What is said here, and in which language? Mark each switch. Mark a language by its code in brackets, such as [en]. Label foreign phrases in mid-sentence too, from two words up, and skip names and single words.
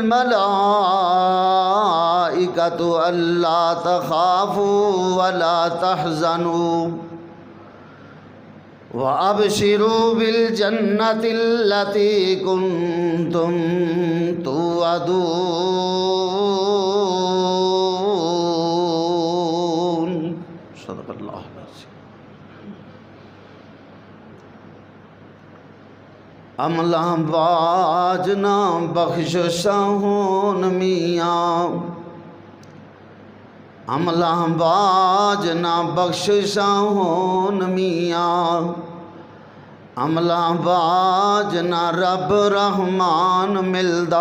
[ar] الملائكة ألا تخافوا ولا تحزنوا وأبشروا بالجنة التي كنتم توعدون صدق الله العظيم. [pa] عملہ باج نہ بخششاں ہون میاں عملہ باج نہ بخششاں ہون میاں عملہ باج نہ رب رحمان ملدا